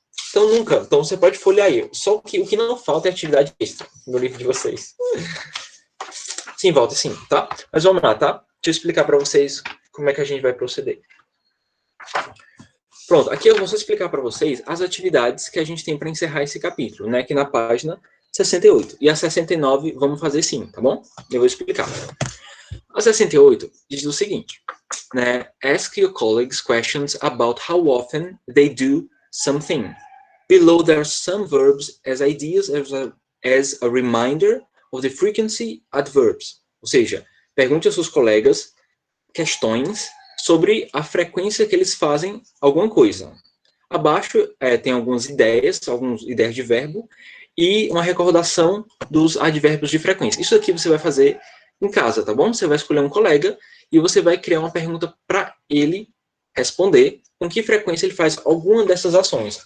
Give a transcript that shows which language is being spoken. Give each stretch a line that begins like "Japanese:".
Portuguese: Então você pode folhear aí. Só que o que não falta é atividade extra no livro de vocês. Sim, volta sim, tá? Mas vamos lá, tá? Deixa eu explicar para vocês como é que a gente vai proceder. Pronto, aqui eu vou só explicar para vocês as atividades que a gente tem para encerrar esse capítulo, né? Aqui na página 68. E a 69 vamos fazer sim, tá bom? Eu vou explicar. A 68 diz o seguinte, né?
English: Ask your colleagues questions about how often they do something. Below there are some verbs as ideas as a reminder of the frequency adverbs.
Portuguese: Ou seja, pergunte aos seus colegas questões sobre a frequência que eles fazem alguma coisa. Abaixo tem algumas ideias de verbo e uma recordação dos advérbios de frequência. Isso aqui você vai fazer em casa, tá bom? Você vai escolher um colega e você vai criar uma pergunta para ele responder com que frequência ele faz alguma dessas ações.